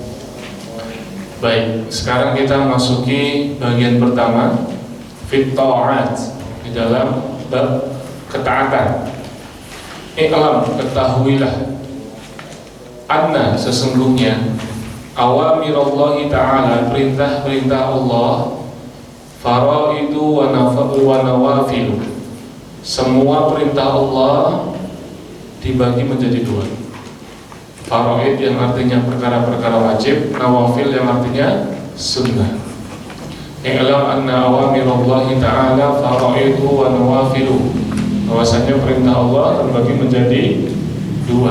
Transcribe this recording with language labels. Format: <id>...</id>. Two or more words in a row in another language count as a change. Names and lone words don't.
<id>Baik, sekarang kita masuki bagian pertama,</id> <ar>في الطاعات,</ar> <id>di dalam bab ketaatan. I'lam, ketahuilah, anna, sesungguhnya</id> <ar>أوامر الله تعالى,</ar> <id>perintah-perintah Allah,</id> <ar>فرائض ونوافل,</ar> <id>semua perintah Allah dibagi menjadi 2. Faraid yang artinya perkara-perkara wajib, nawafil yang artinya sunnah.</id> <ar>اعلم أن أوامر الله تعالى فرائض ونوافل,</ar> <id>bahwasanya perintah Allah terbagi menjadi 2.</id>